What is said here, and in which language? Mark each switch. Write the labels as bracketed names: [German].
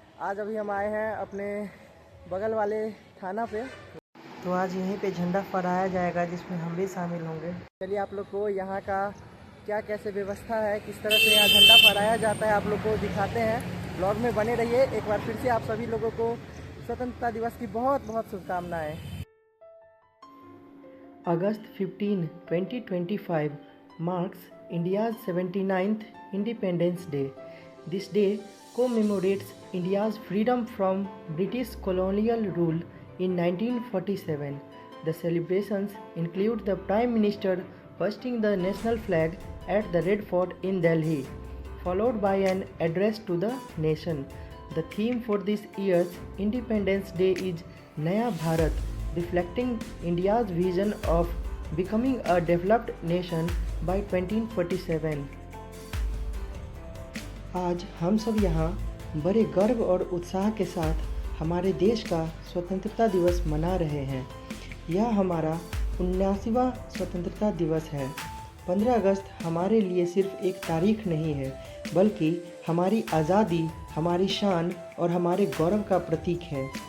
[Hindi] आज अभी हम आए हैं अपने बगल वाले थाना पे, तो आज यहीं पे झंडा फहराया जाएगा जिसमें हम भी शामिल होंगे। चलिए आप लोग को यहाँ का क्या कैसे व्यवस्था है, किस तरह से यहाँ झंडा फहराया जाता है, आप लोग को दिखाते हैं। ब्लॉग में बने रहिए। एक बार फिर से आप सभी लोगों को स्वतंत्रता दिवस की बहुत बहुत शुभकामनाएँ। [English] August 15, 2025 marks India's 79th Independence Day. This day commemorates India's freedom from British colonial rule in 1947. The celebrations include the Prime Minister hoisting the national flag at the Red Fort in Delhi, followed by an address to the nation. The theme for this year's Independence Day is Naya Bharat, reflecting India's vision of becoming a developed nation by 2047. [Hindi] आज हम सब यहाँ बड़े गर्व और उत्साह के साथ हमारे देश का स्वतंत्रता दिवस मना रहे हैं। यह हमारा 79वां स्वतंत्रता दिवस है। 15 अगस्त हमारे लिए सिर्फ एक तारीख नहीं है, बल्कि हमारी आज़ादी, हमारी शान और हमारे गौरव का प्रतीक है।